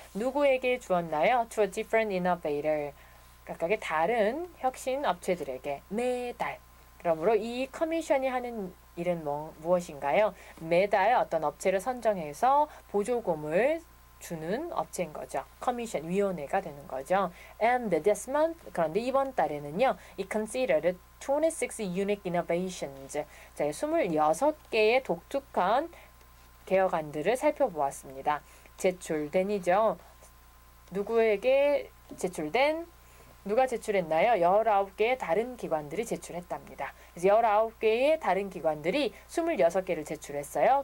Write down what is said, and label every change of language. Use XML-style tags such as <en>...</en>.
<en>누구에게 주었나요? To a different innovator.</en> <ko>각각의 다른 혁신 업체들에게 매달. 그러므로 이 커미션이 하는 일은 무엇인가요? 매달 어떤 업체를 선정해서 보조금을 주는 업체인 거죠. 커미션 위원회가 되는 거죠. And this month, 그런데 이번 달에는요, it considered 26 unique innovations. 자, 26개의 독특한 개혁안들을 살펴보았습니다. 제출된이죠. 누구에게 제출된? 누가 제출했나요? 19개의 다른 기관들이 제출했답니다. 그래서 19개의 다른 기관들이 26개를 제출했어요.</ko>